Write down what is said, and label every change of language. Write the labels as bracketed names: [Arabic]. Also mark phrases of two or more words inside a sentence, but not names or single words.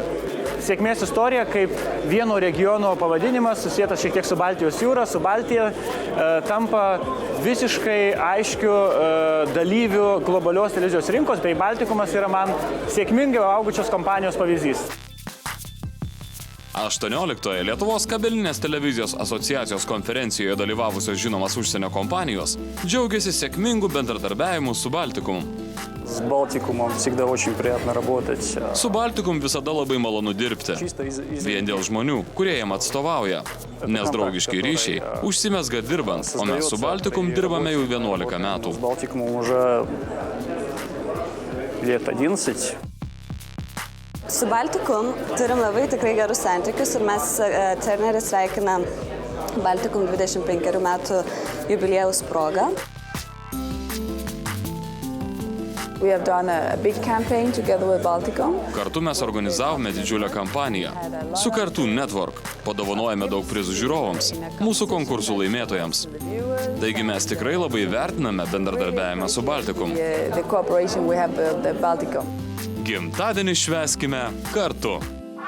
[Lithuanian] Sėkmės istorija kaip vieno regiono pavadinimas, susijęs šiek tiek su Baltijos jūra, su Baltija, tampa visiškai aiškiu dalyvių globalios televizijos rinkos, bei Baltikumas yra man sėkmingai augučios kompanijos pavyzdys. 18-oje Lietuvos kabelinės televizijos asociacijos konferencijoje dalyvavusios žinomas užsienio kompanijos džiaugiasi sėkmingu bendradarbiavimu su Baltikum. [Russian] С Балтикумом всегда очень приятно работать. [Lithuanian] Su Baltikum visada labai malonu dirbti. Vien dėl žmonių, kurie jam atstovauja. Nes draugiški ryšiai užsimezga dirbant, o mes su Baltikum dirbame jau 11 metų. [Russian] С Балтикумом уже лет 11. [Lithuanian] Su Baltikum turim labai tikrai gerus santykius ir mes Turneris sveikinam Baltikum 25 metų jubiliejaus progą. [English] We have done a big campaign together with Baltikum. [Lithuanian] Kartu mes organizavome didžiulę kampaniją. Su Cartoon Network padovanojame daug prizų žiūrovams, mūsų konkursų laimėtojams. Taigi mes tikrai labai vertiname bendradarbiavimą su Baltikum. [English] The cooperation we have with Baltikum. [Lithuanian] Gimtadienį švęskime kartu.